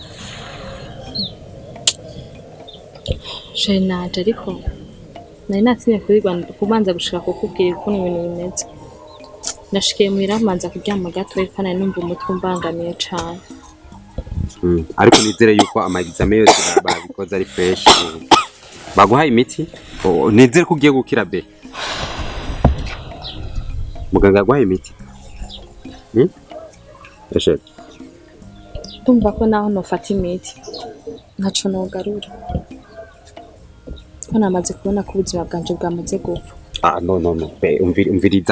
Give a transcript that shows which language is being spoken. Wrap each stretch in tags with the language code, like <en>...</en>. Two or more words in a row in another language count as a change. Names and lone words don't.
<rn>Je naje ariko nari natinye kubanza gushaka kukubwira uko ibintu bimeze. Nashikiye muhira manza kuryama gato ariko nari numva umutwe umbangamiye cyane. Ariko nizere yuko amagizame yose babikoze ari fresh. Baguhaye imiti? Nizere ko ugiye gukira be. Muganga yaguhaye imiti? Eshe. Tumva ko naho nofata imiti. Ntaco nogarura. Ko namaze kubona ko ubuzima bwanje bwamaze gupfa. No. Be umviriza.</rn>